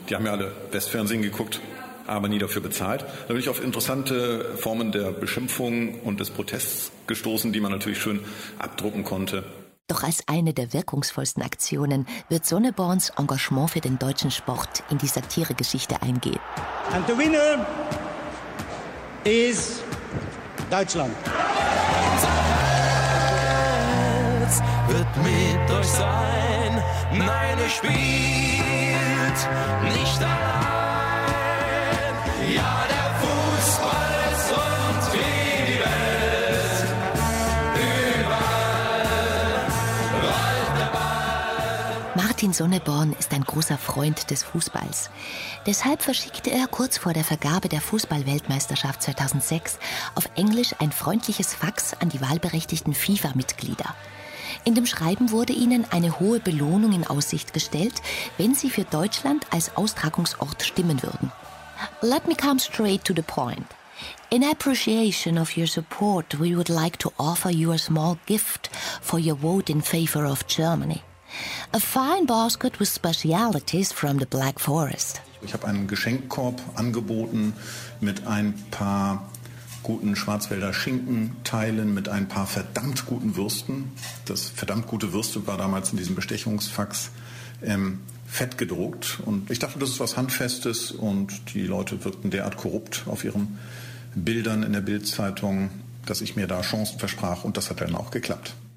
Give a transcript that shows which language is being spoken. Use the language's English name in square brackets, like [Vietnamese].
[German] Die haben ja alle Westfernsehen geguckt, aber nie dafür bezahlt. Da bin ich auf interessante Formen der Beschimpfung und des Protests gestoßen, die man natürlich schön abdrucken konnte. Doch als eine der wirkungsvollsten Aktionen wird Sonneborns Engagement für den deutschen Sport in die Satiregeschichte eingehen. [English] And the winner is Deutschland. [German] Wird mit euch sein. Nein, ihr spielt nicht allein. Ja, der Fußball ist und wie die Welt. Überall rollt der Ball. Martin Sonneborn ist ein großer Freund des Fußballs. Deshalb verschickte er kurz vor der Vergabe der Fußball-Weltmeisterschaft 2006 auf Englisch ein freundliches Fax an die wahlberechtigten FIFA-Mitglieder. In dem Schreiben wurde ihnen eine hohe Belohnung in Aussicht gestellt, wenn sie für Deutschland als Austragungsort stimmen würden. [English] Let me come straight to the point. In appreciation of your support, we would like to offer you a small gift for your vote in favor of Germany. A fine basket with specialities from the Black Forest. [German] Ich habe einen Geschenkkorb angeboten mit ein paar guten Schwarzwälder Schinkenteilen, mit ein paar verdammt guten Würsten. Das verdammt gute Würste war damals in diesem Bestechungsfax fett gedruckt. Und ich dachte, das ist was Handfestes und die Leute wirkten derart korrupt auf ihren Bildern in der Bild-Zeitung, dass ich mir da Chancen versprach und das hat dann auch geklappt.